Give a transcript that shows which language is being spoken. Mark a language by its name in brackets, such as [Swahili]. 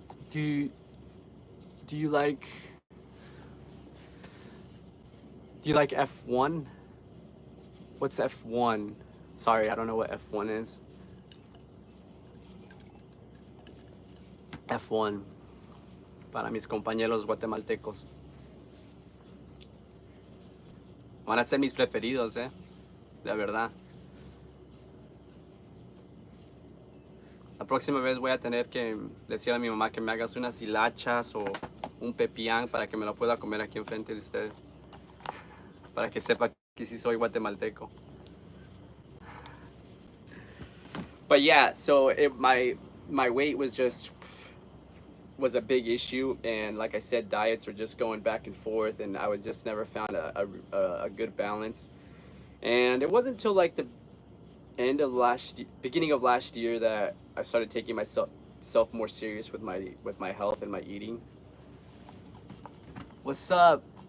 [English] Do you like F1? What's F1? Sorry, I don't know what F1 is. [Spanish] F1 para mis compañeros guatemaltecos. Van a ser mis preferidos, de verdad. La próxima vez voy a tener que decirle a mi mamá que me hagas unas hilachas o un pepián para que me lo pueda comer aquí enfrente de ustedes. Para que sepa que sí soy guatemalteco. [English] But yeah, so my weight was a big issue, and like I said, diets were just going back and forth, and I was just never found a good balance. And it wasn't until like the beginning of last year that I started taking myself more serious with my health and my eating. What's up?